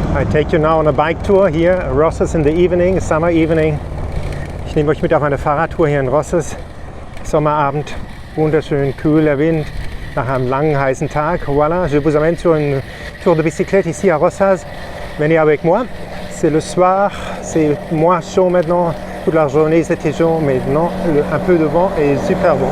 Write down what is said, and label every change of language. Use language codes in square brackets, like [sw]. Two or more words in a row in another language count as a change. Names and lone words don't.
[en] Take you now on a bike tour here, Roses in the evening, summer evening. [de] Ich nehme euch mit auf eine Fahrradtour hier in Roses. Sommerabend, wunderschön, kühler Wind, nach einem langen, heißen Tag. [fr] Voilà, je vous amène sur une tour de bicyclette ici à Roses. Venez avec moi. C'est le soir, c'est moins chaud maintenant. Toute la journée c'était chaud, mais maintenant un peu de vent et super bon.